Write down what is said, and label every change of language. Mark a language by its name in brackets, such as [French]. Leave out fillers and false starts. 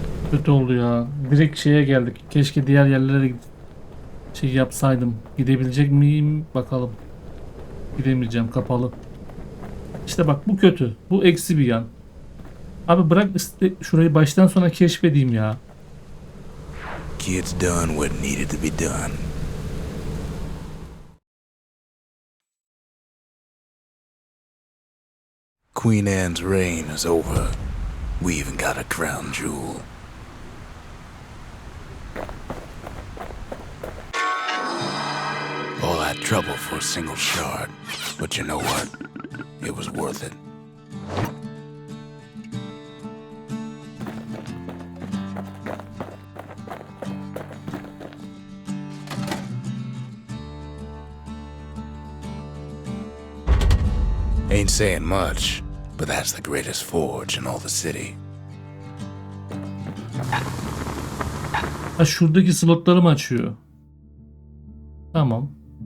[Turkish] Kötü oldu ya. Direkt şeye geldik. Keşke diğer yerlere şey yapsaydım. Gidebilecek miyim? Bakalım. Gidemeyeceğim. Kapalı. İşte bak, bu kötü. Bu eksi bir yan. Abi bırak şurayı baştan sona keşfedeyim ya. [English] Kid's done what needed to be done. Queen Anne's reign is over. We even got a crown jewel. All that trouble for a single shard. But you know what? It was worth it. Ain't saying much, but that's the greatest forge in all the city. [Turkish] Ha, şuradaki slotları mı açıyor? Tamam.